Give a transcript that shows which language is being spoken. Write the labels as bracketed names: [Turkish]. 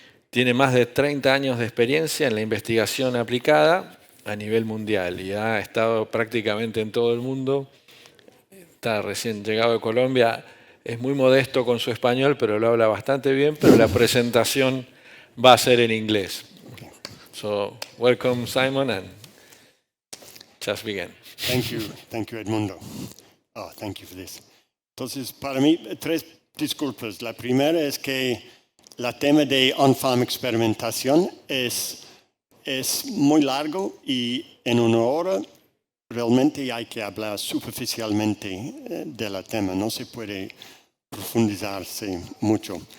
[Spanish] Tiene más de 30 años de experiencia en la investigación aplicada a nivel mundial y ha estado prácticamente en todo el mundo. Está recién llegado de Colombia, es muy modesto con su español, pero lo habla bastante bien, pero la presentación va a ser en inglés. [English] So, welcome Simon, and just begin. Thank you Edmundo. Oh, thank you for this. [Spanish] Entonces, para mí, 3 disculpas. La primera es que el tema de on-farm experimentación es muy largo y en una hora realmente hay que hablar superficialmente del tema, no se puede profundizarse mucho.